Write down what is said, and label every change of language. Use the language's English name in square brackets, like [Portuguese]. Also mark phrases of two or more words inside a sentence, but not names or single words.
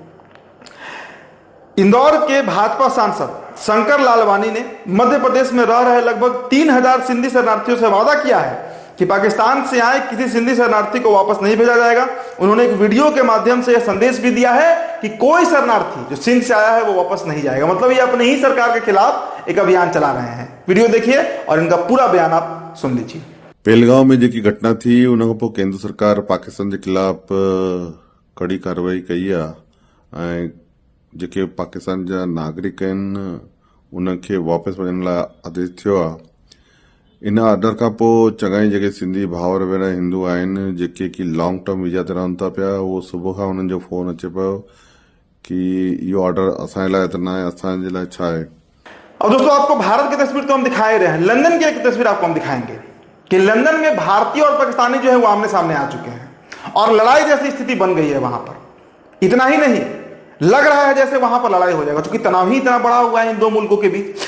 [Hindi] इंदौर के भाजपा सांसद शंकर लालवानी ने मध्य प्रदेश में रह रहे लगभग 3000 सिंधी शरणार्थियों से वादा किया है कि पाकिस्तान से आए किसी सिंधी शरणार्थी को वापस नहीं भेजा जाएगा। उन्होंने एक वीडियो के माध्यम से यह संदेश भी दिया है कि कोई शरणार्थी जो सिंध से आया है वो वापस नहीं जाएगा। मतलब ये अपने ही सरकार के खिलाफ एक अभियान चला रहे हैं। वीडियो देखिए और इनका पूरा बयान आप सुन लीजिए। [Sindhi] पहलगांव में जेकी घटना थी उन खां पोइ केंद्र सरकार पाकिस्तान के खिलाफ कड़ी कार्रवाई कई आहे ऐं जेके पाकिस्तान जा नागरिक आहिनि उनखे वापसि वञण लाइ आदेश थियो आहे। इन ऑर्डर खां पोइ चङा ई जेके सिंधी भाउर भेण हिंदू आहिनि जेके की [English] long term visa [Sindhi] ते रहनि था पिया, उहो सुबुह खां उन्हनि जो फोन अचे पियो कि इहो ऑर्डर असांजे लाइ त न आहे, असांजे लाइ छा आहे। [Hindi] अब दोस्तों आपको भारत की तस्वीर तो हम दिखाए रहे हैं, लंदन की एक तस्वीर आपको हम दिखाएंगे कि लंदन में भारतीय और पाकिस्तानी जो है वो आमने सामने आ चुके हैं और लड़ाई जैसी स्थिति बन गई है वहां पर। इतना ही नहीं, लग रहा है जैसे वहां पर लड़ाई हो जाएगा, क्योंकि तनाव ही इतना बड़ा हुआ है इन दो मुल्कों के बीच।